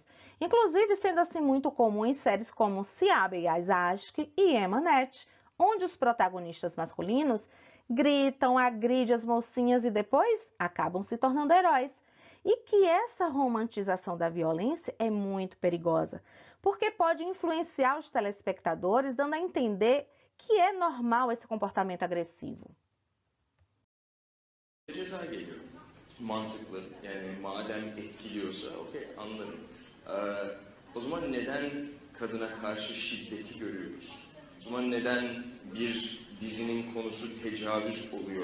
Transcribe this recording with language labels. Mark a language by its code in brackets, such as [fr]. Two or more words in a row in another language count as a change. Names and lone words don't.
[pt] Inclusive sendo assim muito comum em séries como Siyah Beyaz Aşk e Emanet, onde os protagonistas masculinos gritam, agridem as mocinhas e depois acabam se tornando heróis. E que essa romantização da violência é muito perigosa, porque pode influenciar os telespectadores, dando a entender que é normal esse comportamento agressivo. [tr] Ceza geliyor. Mantıklı. Yani madem etkiliyorsa, okey, anlarım. O zaman neden kadına karşı şiddeti görüyoruz? O zaman neden bir dizinin konusu tecavüz oluyor?